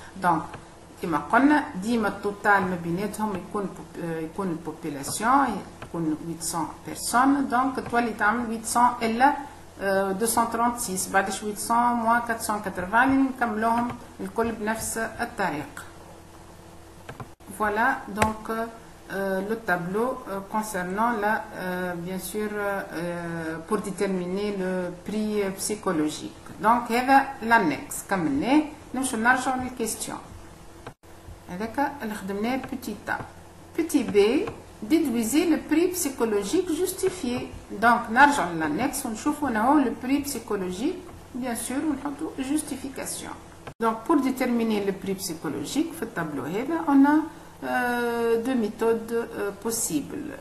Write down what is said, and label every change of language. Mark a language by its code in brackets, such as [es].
[ar] دونك كما قلنا ديما التوتال ما بيناتهم يكون البوبولاسيون يكون 800 بيرسون، دونك تولي تعمل 800 الا 236 بعد 800 موان 480 نكملوهم الكل بنفس الطريقه. [fr] Voilà donc le tableau concernant bien sûr pour déterminer le prix psychologique. [ar] Donc هذا l'annexe كملناه، نمشوا نرجعوا للكيستيون. هذاك اللي خدمناه [fr] petit a. Petit b déduisez le prix psychologique justifié. Donc [ar] نرجع للانكس ونشوفوا هنا هو [fr] le prix psychologique bien sûr [ar] ونحطوا [fr] justification. Donc pour déterminer le prix psychologique [ar] في التابلو هذا [fr] on a deux méthodes possibles.